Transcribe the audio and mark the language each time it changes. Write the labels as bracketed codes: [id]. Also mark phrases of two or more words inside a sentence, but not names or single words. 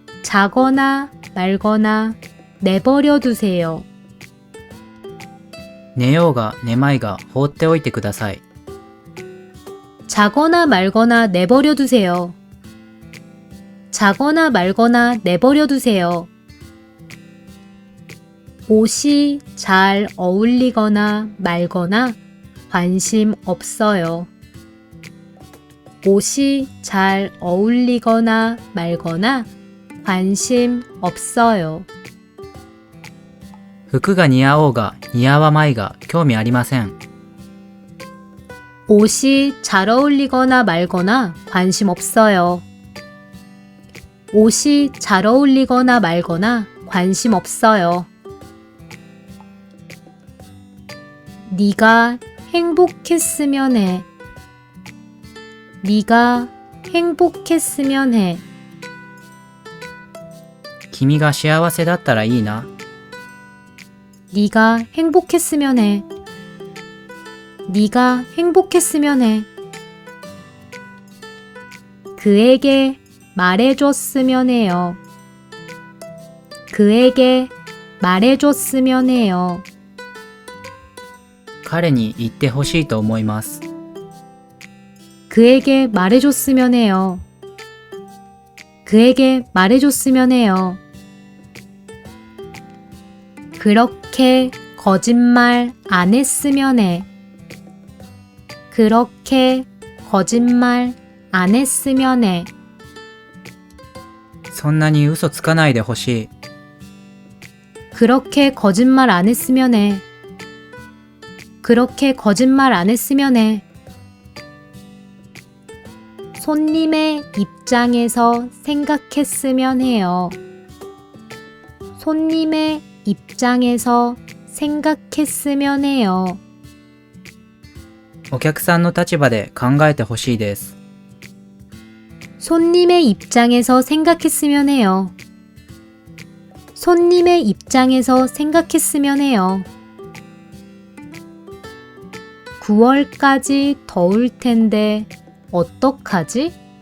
[ko] 자거나 말거나 내버려 두세요. [ja] 寝ようが寝まいが放っておいてください。 [ko] 자거나 말거나 내버려 두세요. 자거나 말거나 내버려 두세요. 옷이 잘 어울리거나 말거나 관심 없어요. 옷이 잘 어울리거나 말거나 관심 없어요. [ja] 服が似合おうが似合わまいが興味ありません。 [ko] 옷이 잘 어울리거나 말거나 관심 없어요. 옷이 잘 어울리거나 말거나 관심 없어요. 네가 행복했으면 해. 네가 행복했으면 해. [ja] 君が幸せだったらいいな。 [ko] 네가 행복했으면 해. 네가 행복했으면 해. 그에게 말해줬으면 해요. 그에게 말해줬으면 해요. [ja] 彼に言ってほしいと思います。 [ko] 그에게 말해줬으면 해요. 그에게 말해줬으면 해요. 그렇게 거짓말 안 했으면 해. 그렇게 거짓말 안 했으면 해. [ja] そんなに嘘つかないでほしい。 [ko] 그렇게 거짓말 안 했으면 해. 그렇게 거짓말 안 했으면 해. 손님의 입장에서 생각했으면 해요. 손님의 입장에서 생각했으면 해요. [ja] お客さんの立場で考えてほしいです。 [ko] 손님의 입장에서 생각했으면 해요. 손님의 입장에서 생각했으면 해요. 9월까지 더울 텐데 어떡하지?